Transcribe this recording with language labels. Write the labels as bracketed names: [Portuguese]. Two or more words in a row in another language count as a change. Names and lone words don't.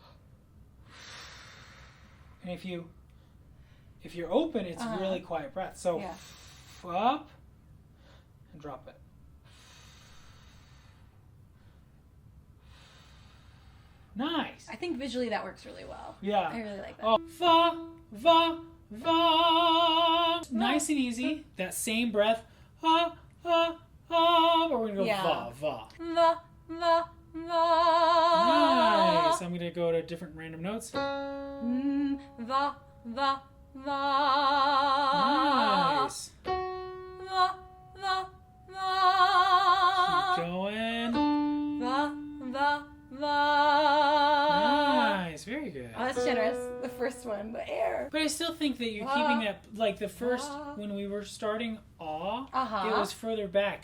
[English] And if you're open, it's really quiet breath. So up and drop it. Nice. I think visually that works really well. Yeah. I really like that. Oh, va, va, va. Nice and easy. That same breath. Ah, ah, ah. Or we're going to go va, va. Va, va, va. Nice. I'm going to go to different random notes. Va, va, va. Nice. Va, va, va. Keep going. Va, va, va. Nice. Very good. Oh, that's generous. The first one, the air. But I still think that you're keeping that, like the first, when we were starting it was further back.